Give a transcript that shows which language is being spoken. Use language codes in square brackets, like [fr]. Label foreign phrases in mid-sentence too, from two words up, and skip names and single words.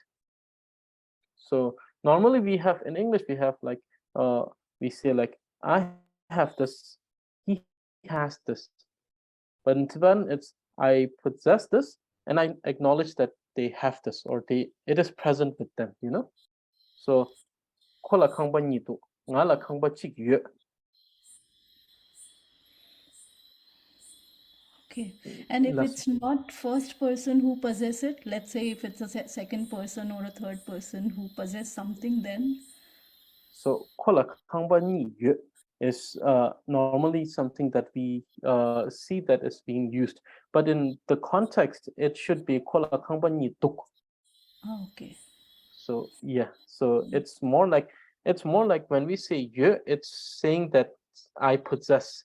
[en] So normally we have in English, we have like we say like I have this, he has this. But in Tibetan, it's I possess this and I acknowledge that they have this, or it is present with them, you know. [bo] So kola kangba nitu, ngala kangba chik yue. [en] Okay. And if [bo] Lasso. [en] it's not first person who possess it, let's say if it's a second person or a third person who possess something, then So [bo] kola kangba ni yue [en] is normally something that we see that is being used, but in the context, it should be [bo] kola kangba ni tuk. [en] okay. So yeah, so it's more like when we say ye, it's saying that I possess.